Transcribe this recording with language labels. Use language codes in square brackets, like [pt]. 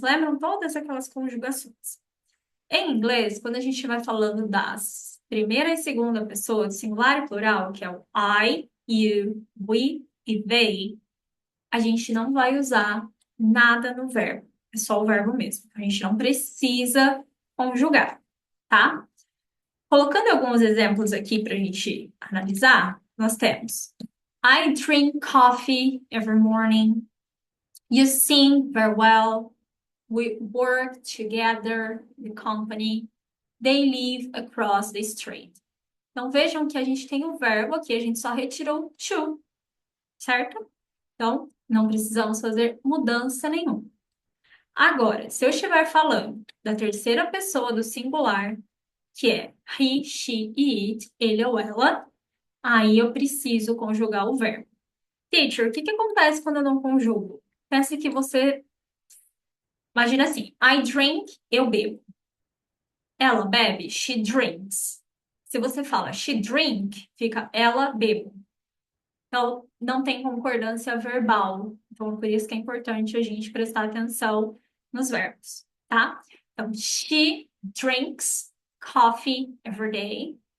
[pt] Lembram todas aquelas conjugações? Em inglês, quando a gente vai falando das primeira e segunda pessoa, singular e plural, que é o I, you, we e they, a gente não vai usar nada no verbo. É só o verbo mesmo. A gente não precisa conjugar, tá? Colocando alguns exemplos aqui para a gente analisar, nós temos [en] I drink coffee every morning. You sing very well. We work together, the company. They live across the street. [pt] Então vejam que a gente tem o verbo aqui, a gente só retirou to, certo? Então não precisamos fazer mudança nenhuma. Agora, se eu estiver falando da terceira pessoa do singular, que é he, she e it, ele ou ela, aí eu preciso conjugar o verbo. Teacher, o que que acontece quando eu não conjugo? Pense que você. Imagina assim: [en] I drink, [pt] eu bebo. Ela bebe, [en] she drinks. [pt] Se você fala [en] she drink, [pt] fica ela bebe. Então, não tem concordância verbal. Então, por isso que é importante a gente prestar atenção nos verbos, tá? Então, [en] she drinks coffee every day.